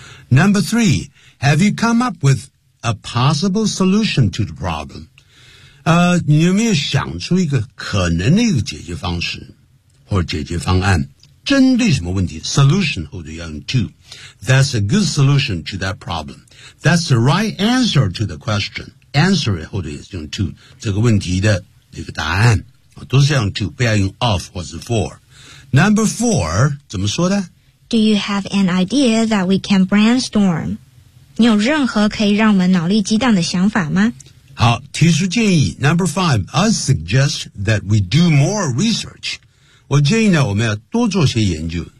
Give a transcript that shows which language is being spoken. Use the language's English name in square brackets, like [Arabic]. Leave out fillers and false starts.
[English] Number three, have you come up with a possible solution to the problem? [Chinese] 你有没有想出一个可能的一个解决方式或解决方案？针对什么问题 [English] ？Solution 后头要用 to. That's a good solution to that problem. That's the right answer to the question. [Chinese] Answer 后头也是用 to 这个问题的一个答案，都是要用 to, 不要用 of 或是 for. [English] Number four, [Chinese] 怎么说的？ [English] Do you have an idea that we can brainstorm? [Chinese] 你有任何可以让我们脑力激荡的想法吗？好，提出建议。 [English] Number five, I suggest that we do more research. [Chinese] 我建议呢，我们要多做些研究。